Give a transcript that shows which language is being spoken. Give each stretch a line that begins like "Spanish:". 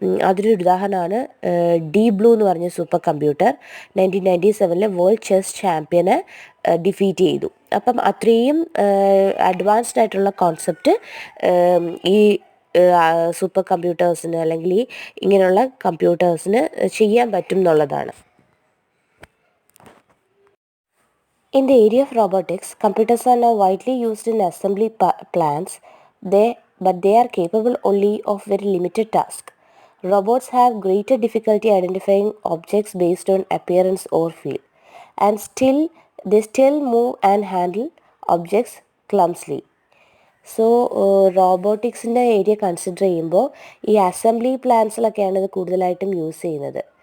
Malayalam: അതിനൊരു ഉദാഹരണമാണ് deep blue എന്ന് പറഞ്ഞ super computer 1997 world chess ചാമ്പ്യനെ defeat ചെയ്തു. അപ്പം അത്രയും അഡ്വാൻസ്ഡ് ആയിട്ടുള്ള കോൺസെപ്റ്റ് ഈ സൂപ്പർ കമ്പ്യൂട്ടേഴ്സിന് അല്ലെങ്കിൽ ഇങ്ങനെയുള്ള കമ്പ്യൂട്ടേഴ്സിന് ചെയ്യാൻ പറ്റും എന്നുള്ളതാണ്.
English: In the area of robotics, computers are now widely used in assembly plants, but they are capable only of very limited tasks. Robots have greater difficulty identifying objects based on appearance or feel, and they still move and handle objects clumsily.
Malayalam: So റോബോട്ടിക്സിൻ്റെ area consider ചെയ്യുമ്പോൾ ഈ assembly പ്ലാൻസിലൊക്കെയാണ് ഇത് കൂടുതലായിട്ടും use ചെയ്യുന്നത്.